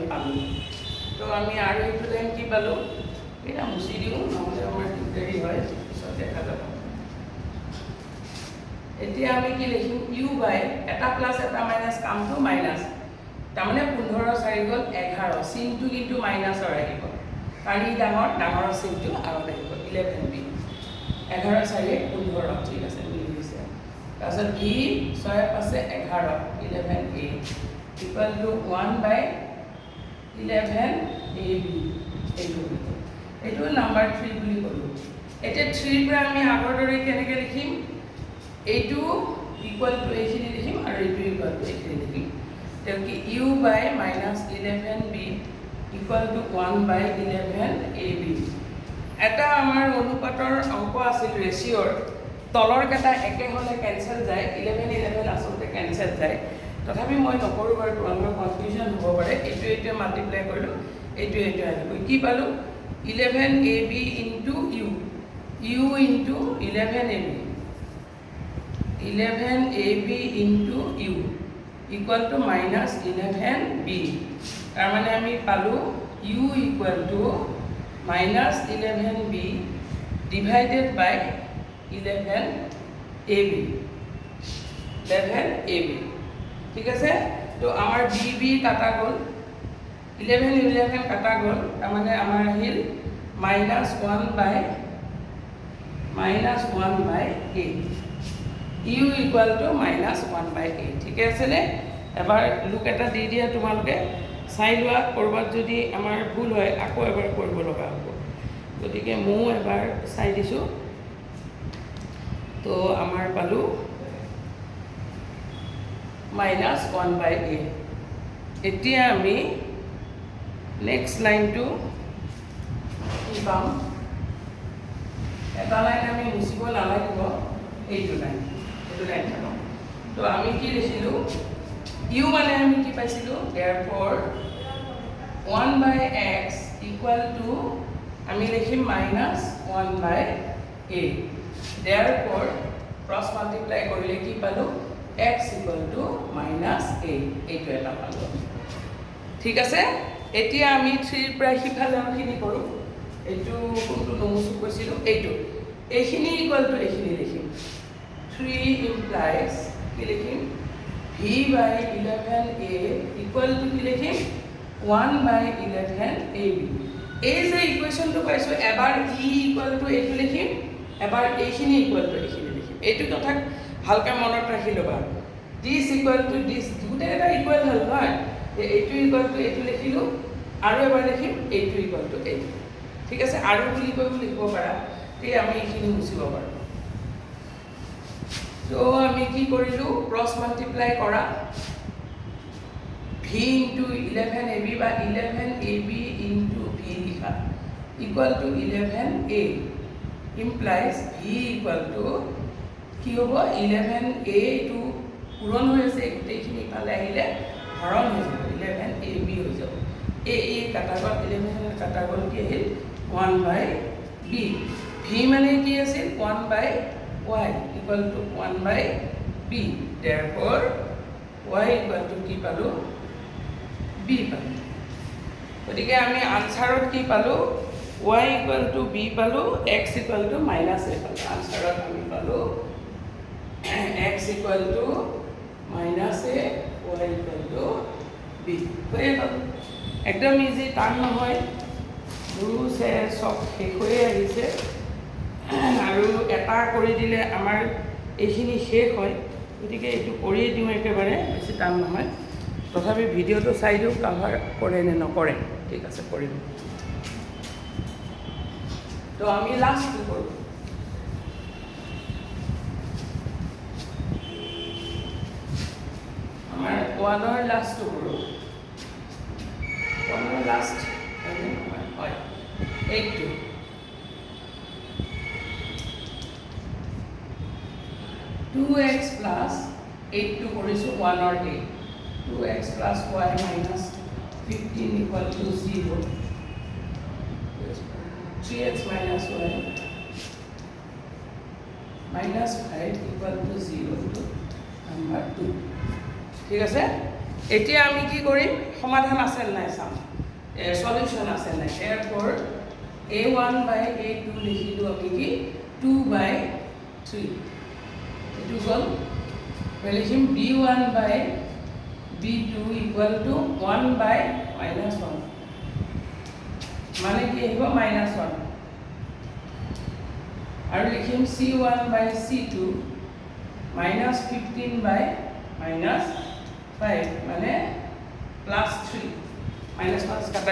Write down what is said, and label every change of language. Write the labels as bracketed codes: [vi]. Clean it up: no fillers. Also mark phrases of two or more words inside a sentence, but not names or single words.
[as] পালোঁ তো আমি আৰু এইটো টাইম কি পালোঁ এটা মুচি দিওঁ নহ'লে আমাৰ দিগদাৰি হয় পিছত দেখা যাব এতিয়া আমি কি লিখিম u বাই এটা প্লাস এটা মাইনাস কামটো মাইনাস তাৰমানে 15 4 গল 11 চিনটো কিন্তু মাইনাসৰ আহিব কাৰণ ই ডাঙৰ চিনটো আগত আহিব 11b 11 4 15 ঠিক আছে মিলি দিছে তাৰপিছত v 6 পাছে 11 11a [en] equal to 1 by [as] 11ab এইটো নাম্বাৰ 3 বুলি কলো এতিয়া 3 পৰা আমি আগৰ দৰে কেনেকৈ লিখিম এইটো [en] equal to [as] এইখিনি লিখিম আৰু এইটো [en] equal to [as] এইখিনি লিখিম তেকি [en] u by minus 11b equal to 1 by 11ab [as] এটা আমাৰ অনুপাতৰ অংক আছিল ৰেশিওৰ তলৰ কেটা একে হলে কেনসেল যায় 11 11 আসলতে কেনসেল যায় তথাপি মই নকৰো বাৰু তোমালোকৰ কনফিউজন হ'ব পাৰে এইটো মাল্টিপ্লাই কৰিলো এইটো আহিব কি পালো [en] 11ab into u into 11ab 11ab into u equal to minus 11b [as] তাৰ মানে আমি পালো [en] u equal to minus 11b divided by [as] 11ab ঠিক আছে তো আমাৰ bb কাটা গল 11 কাটা গল তাৰ মানে আমাৰ আহিল [en] minus 1 by a u equal to minus 1 by a [as] ঠিক আছে নে এবাৰ লুক এটা দি দিয়া তোমালোকে চাই লোৱা কৰবাত যদি আমাৰ ভুল হয় আকৌ এবাৰ কৰিব লগা হ'ব গতিকে মই এবাৰ চাই দিছো তো আমাৰ পালো [en] minus 1 by a [as] এতিয়া আমি নেক্সট লাইনটো কি পাম এটা লাইন আমি মুছিব নালাগিব এইটো লাইন থাকক তো আমি কি লিখিলো u মানে আমি কি পাইছিলো [en] therefore 1 by x equal [as] to আমি লিখিম [en] minus 1 by a therefore cross multiply [as] কৰিলে কি পালো [en] x equal to minus a [as] এইটো এটা পালো ঠিক আছে এতিয়া আমি 3 পৰা সিফালেখিনি কৰো এইটো কোনটো নমুছু কৈছিলো এইখিনি [en] equal to [as] এইখিনি লিখিম 3 implies কি লিখিম [en] v by 11a equal [as] to কি লিখিম [en] 1 by 11ab [as] এই যে ইকুয়েশনটো পাইছো এবাৰ [en] e equal to [as] এইটো লিখিম এবাৰ এইখিনি [en] equal to [as] এইখিনি লিখিম এইটো কথা হালকা মনত ৰাখি লবা [en] this equal to this [as] দুটা এটা ইকুয়াল হল হয় এইটো [en] equal to [as] এইটো লিখিলো আৰু এবাৰ লিখিম এইটো [en] equal to [as] এইটো ঠিক আছে আৰু বুলি কৈ লিখিব পাৰা তে আমি এইখিনি মুছিব পাৰো তো আমি কি কৰিলো [en] cross multiply [as] কৰা [en] v into 11ab [as] বা [en] 11ab into v [as] লিখা [en] equal to 11a implies v equal to [as] কি হ'ব 11a to পূৰণ হৈ আছে গোটেইখিনি পালে আহিলে হৰণ হৈ যাব 11ab হৈ যাব a কাটা গল 11 কাটা গল কি আহিল [en] 1 by b [as] v মানে কি আছিল [en] 1 by y equal to 1 by b [as] therefore [en] y equal to [as] কি পালো b পালো গতিকে আমি আনসাৰত কি পালো [en] y equal to [as] b পালো [en] x equal to minus a [as] পালো আনসাৰত আমি পালো [en] x equal to minus a y equal to b [as] হয়ে গল একদম ইজি টান নহয় দুছে সব শেষ হৈ আহিছে আৰু এটা কৰি দিলে আমাৰ এইখিনি শেষ হয় গতিকে এইটো কৰিয়ে দিওঁ একেবাৰে বেছি টান নহয় তথাপি ভিডিঅ'টো চাই দিওঁ কভাৰ কৰে নে নকৰে ঠিক আছে কৰিম তো আমি লাষ্টটো কৰোঁ আমাৰ ওৱানৰ লাষ্টটো কৰোঁ ওৱানৰ লাষ্ট হয় এইটো [en] 2x plus 8 to [as] কৰিছো [en] 1 or 8 2x plus y minus 15 equal to 0 3x minus y minus 5 equal to 0 to number 2 [as] ঠিক আছে এতিয়া আমি কি কৰিম সমাধান আছে নাই চাম সলিউশন আছে নাই [en] therefore a1 by a2 [as] লিখিলো আমি কি [en] 2 by 3 equal লিখিম b1 by b2 equal to 1 by minus 1 [as] মানে কি আহিব [en] minus 1 [as] আৰু লিখিম [en] c1 by c2 minus 15 by minus 5 মানে plus 3 minus 1 কাটা